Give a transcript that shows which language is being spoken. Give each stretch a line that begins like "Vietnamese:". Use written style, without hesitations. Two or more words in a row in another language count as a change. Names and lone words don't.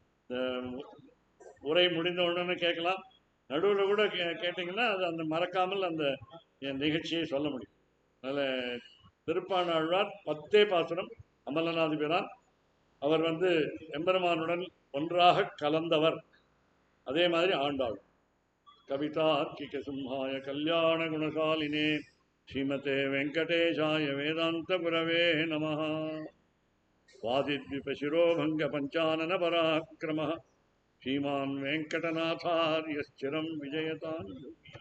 Tamil: உரை முடிந்த உடனே கேட்கலாம், நடுவில் கூட கேட்டிங்கன்னா அது அந்த மறக்காமல் அந்த நிகழ்ச்சியை சொல்ல முடியும். அதனால் திருப்பாணாழ்வார் 10 பாசுரம் அமலநாதிபிரான். அவர் எம்பெருமானுடன் ஒன்றாக கலந்தவர். அதே மாதிரி ஆண்டாள்.
Sanskrit: कवितार्किक सिंहाय कल्याण गुणशालिने श्रीमते वेङ्कटेशाय वेदान्त गुरवे नमः. वादिद्विपशिरोभङ्ग पञ्चानन पराक्रमः श्रीमान् वेङ्कटनाथार्य स्थिरं विजयताम्.